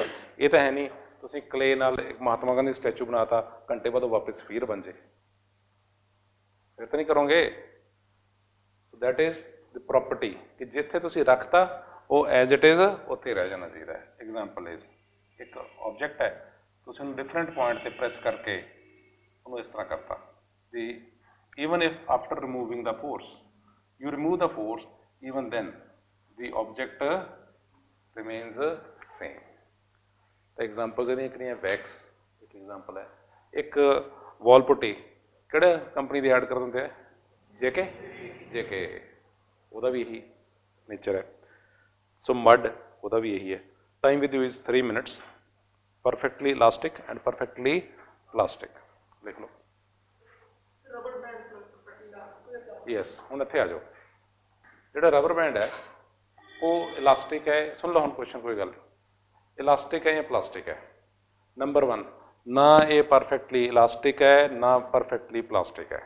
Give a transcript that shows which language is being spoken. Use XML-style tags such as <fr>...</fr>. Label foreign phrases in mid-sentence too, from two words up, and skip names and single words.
<pa>ਇਹ ਤਾਂ ਹੈ ਨਹੀਂ ਤੁਸੀਂ ਕਲੇ ਨਾਲ ਇੱਕ ਮਹਾਤਮਾ ਗਾਂਧੀ ਸਟੈਚੂ ਬਣਾਤਾ, ਘੰਟੇ ਬਾਅਦ ਵਾਪਸ ਫਿਰ ਬਣ ਜੇ, ਫਿਰ ਤਾਂ ਨਹੀਂ ਕਰੋਗੇ.</pa> <en>So that is the property</en> <pa>ਕਿ ਜਿੱਥੇ ਤੁਸੀਂ ਰੱਖਤਾ ਉਹ</pa> <en>as it is</en> <pa>ਉੱਥੇ ਰਹਿ ਜਾਣਾ ਚਾਹੀਦਾ ਹੈ.</pa> <en>Example is,</en> <pa>ਇੱਕ ਆਬਜੈਕਟ ਹੈ, ਤੁਸੀਂ ਉਹਨੂੰ</pa> <en>different point</en> <pa>ਤੇ ਪ੍ਰੈਸ ਕਰਕੇ ਉਹਨੂੰ ਇਸ ਤਰ੍ਹਾਂ ਕਰਤਾ.</pa> <en>The even if after removing the force, you remove the force, even then the object remains same. The examples</en> <pa>ਇਹਦੀਆਂ ਕਿਹੜੀਆਂ, ਵੈਕਸ ਇੱਕ ਐਗਜ਼ਾਮਪਲ ਹੈ. ਇੱਕ</pa> <en>wall putty</en> <pa>ਕਿਹੜੇ ਕੰਪਨੀ ਦੀ ਐਡ ਕਰ ਦਿੰਦੇ ਹੈ, JK, ਉਹਦਾ ਵੀ ਇਹੀ ਨੇਚਰ ਹੈ.</pa> <en>So mud,</en> <pa>ਉਹਦਾ ਵੀ ਇਹੀ ਹੈ.</pa> <en>time with you is 3 minutes. perfectly elastic and perfectly plastic,</en> <hi>लिख लो.</hi> <pa>यस, ਹੁਣ ਇੱਥੇ ਆ ਜਾਓ.</pa> <hi>जिहड़ा</hi> <en>rubber band</en> <hi>है वो इलास्टिक है. सुन लो हुण क्वेश्चन,</hi> <pa>ਕੋਈ ਗੱਲ</pa> <hi>इलास्टिक है या प्लास्टिक है. नंबर 1, ना ये</hi> <en>perfectly elastic</en> <hi>है ना</hi> <en>perfectly plastic</en> <hi>है.</hi>